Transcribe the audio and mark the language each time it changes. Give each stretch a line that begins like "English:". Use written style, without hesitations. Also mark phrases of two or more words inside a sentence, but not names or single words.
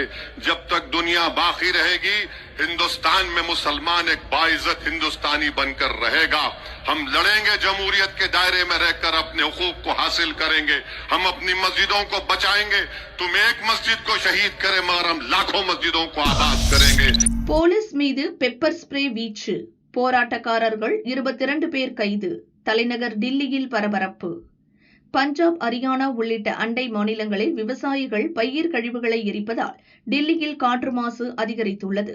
Urdu: جب تک دنیا باقی رہے گی ہندوستان میں مسلمان ایک باعزت ہندوستانی بن کر رہے گا. ہم لڑیں گے، جمہوریت کے دائرے میں رہ کر اپنے حقوق کو حاصل کریں گے. ہم اپنی مسجدوں کو بچائیں گے۔ تم ایک مسجد کو شہید کریں مگر ہم لاکھوں مسجدوں کو آباد کریں گے.
Tamil: போலீஸ் மீது பெப்பர் ஸ்ப்ரே வீச்சு, போராட்டக்காரர்கள் 22 பேர் கைது, தலைநகர் டில்லியில் பரபரப்பு. பஞ்சாப், ஹரியானா உள்ளிட்ட அண்டை மாநிலங்களில் விவசாயிகள் பயிர் கழிவுகளை எரிப்பதால் டில்லியில் காற்று மாசு அதிகரித்துள்ளது.